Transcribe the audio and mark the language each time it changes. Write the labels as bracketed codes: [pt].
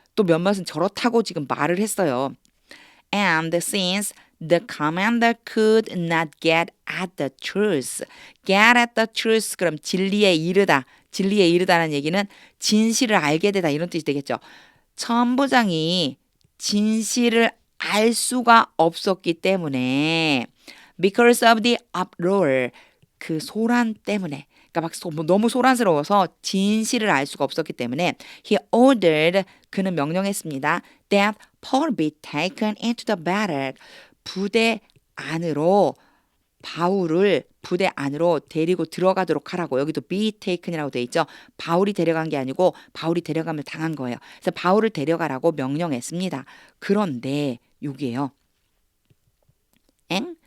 [ko] 또 몇몇은 저렇다고 지금 말을 했어요. [en] And since the commander could not get at the truth. get at the truth. [ko] 그럼 진리에 이르다. 진리에 이르다는 얘기는 진실을 알게 되다 이런 뜻이 되겠죠. 천부장이 진실을 알 수가 없었기 때문에 [en] because of the uproar. [ko] 그 소란 때문에 그러니까 막 너무 소란스러워서 진실을 알 수가 없었기 때문에 [en] he ordered. [ko] 그는 명령했습니다. [en] that Paul be taken into the barrack. 부대 [ko] 안으로 바울을 부대 안으로 데리고 들어가도록 하라고. 여기도 be taken이라고 돼 있죠. 바울이 데려간 게 아니고 바울이 데려감을 당한 거예요. 그래서 바울을 데려가라고 명령했습니다. 그런데 여기에요. 엥?